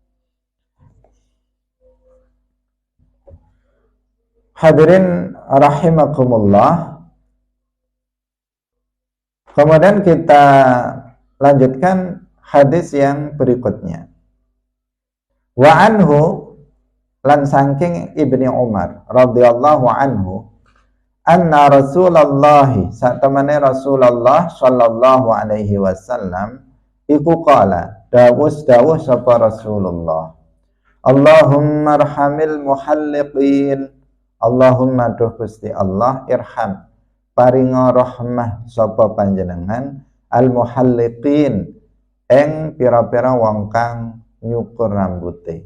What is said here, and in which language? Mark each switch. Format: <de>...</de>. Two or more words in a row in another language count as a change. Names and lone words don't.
<ar>Hadirin rahimakumullah.</ar> <id>Kemudian kita lanjutkan hadis yang berikutnya.</id> <ar>Wa anhu,</ar> <jv>lan saking</jv> <ar>Ibni Umar radhiyallahu anhu, anna Rasulullah,</ar> <jv>satamane Rasulullah</jv> <ar>sallallahu alaihi wasallam</ar> <jv>iku qala, dawuh sapa Rasulullah,</jv> <ar>Allahumma arhamil muhalliqin,</ar> <jv>Allahumma duh Gusti Allah irham paringa rahmah sapa panjenengan</jv> <ar>al muhalliqin</ar> <jv>ing pira-pira wong kang nyukur rambute.</jv>